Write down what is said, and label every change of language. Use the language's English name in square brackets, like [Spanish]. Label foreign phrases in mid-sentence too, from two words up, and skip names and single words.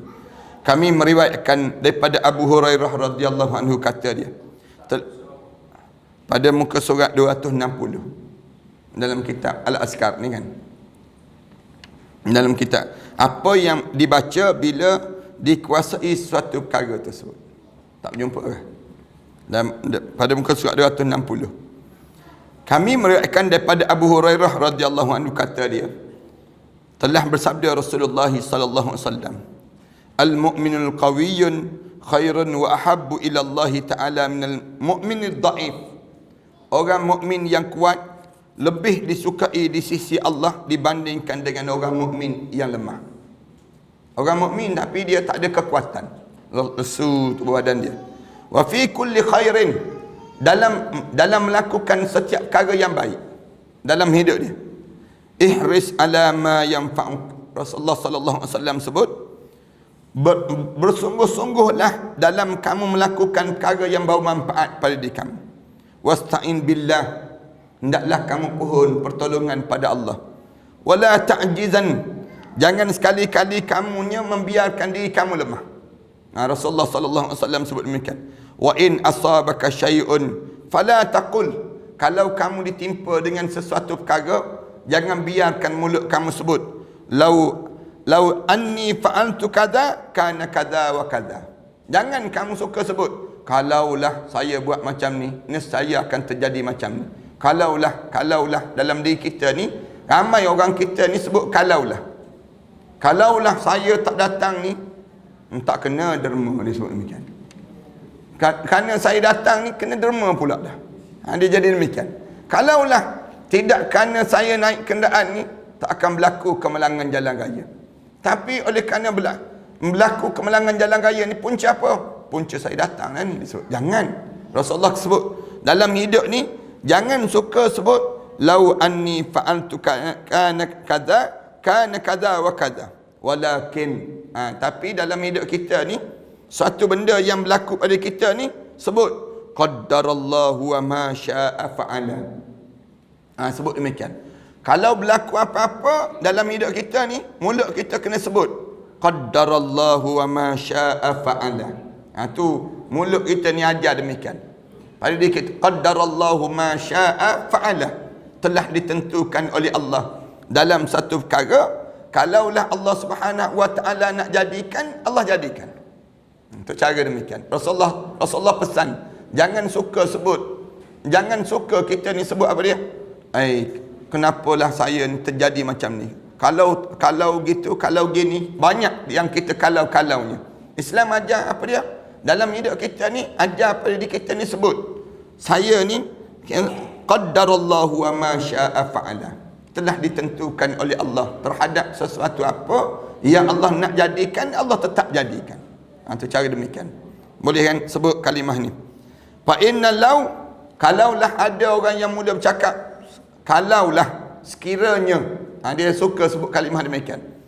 [Malay] Kami meriwayatkan daripada Abu Hurairah [Arabic] رضي الله عنه, [Malay] kata dia pada muka surat 260 dalam kitab Al-Azkar ni kan, dalam kitab, apa yang dibaca bila dikuasai suatu perkara tersebut. Tak jumpa ke? Pada muka surat 260 kami meriwayatkan daripada Abu Hurairah [Arabic] رضي الله عنه, [Malay] kata dia, telah bersabda Rasulullah [Arabic] صلى الله عليه وسلم, "المؤمن القوي خير وأحب إلى الله تعالى من المؤمن الضعيف." [Malay] Orang mukmin yang kuat lebih disukai di sisi Allah dibandingkan dengan orang mukmin yang lemah. Orang mukmin tapi dia tak ada kekuatan, lesu tubuh badan dia. [Arabic] وفي كل خير, [Malay] dalam melakukan setiap perkara yang baik. dalam hidup dia. [Arabic] احرص على ما ينفعك. [Malay] Rasulullah [Arabic] صلى الله عليه وسلم [Malay] sebut, bersungguh-sungguhlah dalam kamu melakukan perkara yang bawa manfaat pada diri kamu. [Arabic] واستعن بالله, [Malay] hendaklah kamu pohon pertolongan pada Allah. [Arabic] ولا تعجزن, [Malay] jangan sekali-kali kamunya membiarkan diri kamu lemah. Rasulullah [Arabic] صلى الله عليه وسلم [Malay] sebut demikian. [Arabic] وإن أصابك شيء فلا تقل, [Malay] kalau kamu ditimpa dengan sesuatu perkara, jangan biarkan mulut kamu sebut [Arabic] لو أني فعلت كذا كان كذا وكذا. [Malay] Jangan kamu suka sebut, kalaulah saya buat macam ni, nescaya akan terjadi macam ni. Kalaulah dalam diri kita ni, ramai orang kita ni sebut kalaulah. Kalaulah saya tak datang ni, tak kena derma, dia sebut demikian. Kerana saya datang ni, kena derma pula dah. Dia jadi demikian. Kalaulah tidak kerana saya naik kenderaan ni, tak akan berlaku kemalangan jalan raya. Tapi oleh kerana berlaku kemalangan jalan raya ni, punca apa? Punca saya datang lah ni. Disebut. Jangan. Rasulullah sebut, dalam hidup ni, jangan suka sebut, [Arabic] لو أني فعلت كان كذا وكذا. [Malay] Walakin, tapi dalam hidup kita ni, suatu benda yang berlaku pada kita ni, sebut, [Arabic] قدر الله وما شاء فعل. [Malay] Sebut demikian. Kalau berlaku apa-apa dalam hidup kita ni, mulut kita kena sebut, [Arabic] قدر الله وما شاء فعل. [Malay] Tu mulut kita ni ajar demikian. Pada diri kita, [Arabic] قدر الله ما شاء فعل, [Malay] telah ditentukan oleh Allah dalam satu perkara. Kalaulah Allah [Arabic] سبحانه وتعالى [Malay] nak jadikan, Allah jadikan. Untuk cara demikian. Rasulullah pesan, jangan suka sebut, jangan suka kita ni sebut apa dia? Kenapalah saya ni terjadi macam ni? Kalau gitu, kalau gini, banyak yang kita kalau-kalaunya. Islam ajar apa dia? Dalam hidup kita ni, ajar pada diri kita ni sebut, saya ni [Arabic] قدر الله وما شاء فعل, [Malay] telah ditentukan oleh Allah terhadap sesuatu apa yang Allah nak jadikan, Allah tetap jadikan. Itu cara demikian. Boleh kan sebut kalimah ni? [Arabic] فإن لو, [Malay] kalaulah ada orang yang mula bercakap, kalaulah, sekiranya, dia suka sebut kalimah demikian.